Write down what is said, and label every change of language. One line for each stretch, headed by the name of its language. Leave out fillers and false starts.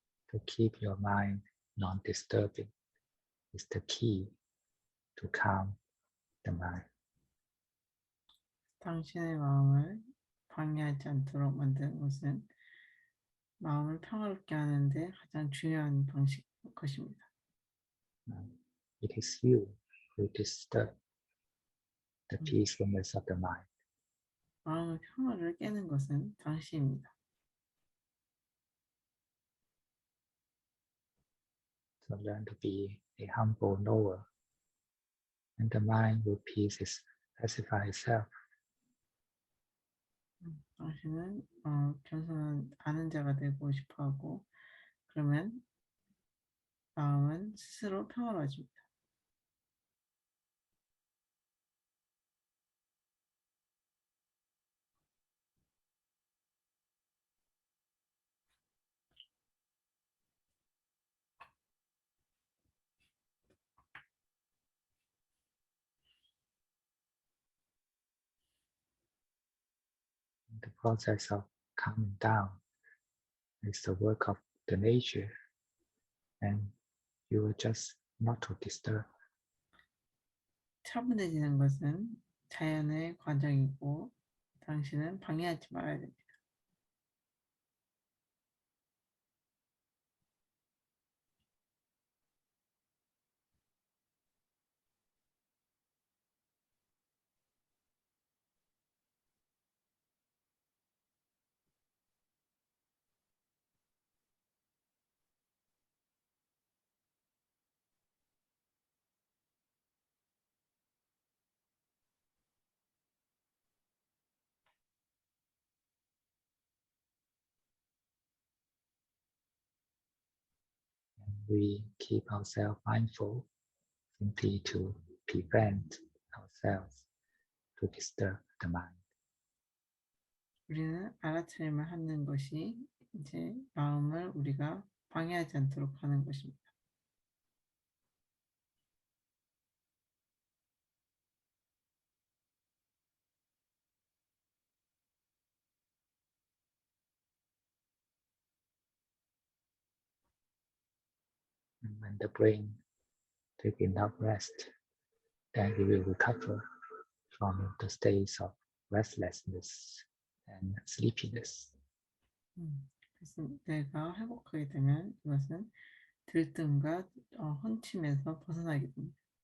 English: To keep your mind non-disturbing is the key to calm the mind.
Korean: 당신의 마음을 방해하지 않도록 만드는 것은 마음을 평화롭게 하는데 가장 중요한 것입니다.
English: It is you who disturb the peacefulness of the mind.
Korean: 마음의 평화를 깨는 것은 당신입니다.
English: So learn to be a humble knower, and the mind will peace is pacify itself.
Korean: 당신은 겸손한 아는 자가 되고 싶어하고 그러면 마음은 스스로 평화로워집니다.
English: The process of calming down is the work of the nature, and you are just not to disturb.
Korean: 차분해지는 것은 자연의 과정이고 당신은 방해하지 말아야 됩니다.
English: And we keep ourselves mindful simply to prevent ourselves to disturb the mind.
Korean: 우리는 알아차림을 하는 것이 이제 마음을 우리가 방해하지 않도록 하는 것입니다.
English: And when the brain takes enough rest, then it will recover from the states of restlessness and sleepiness.
Korean: 그래서 뇌가 회복하게 되면 이것은 들뜸과 혼침에서 벗어나게 됩니다.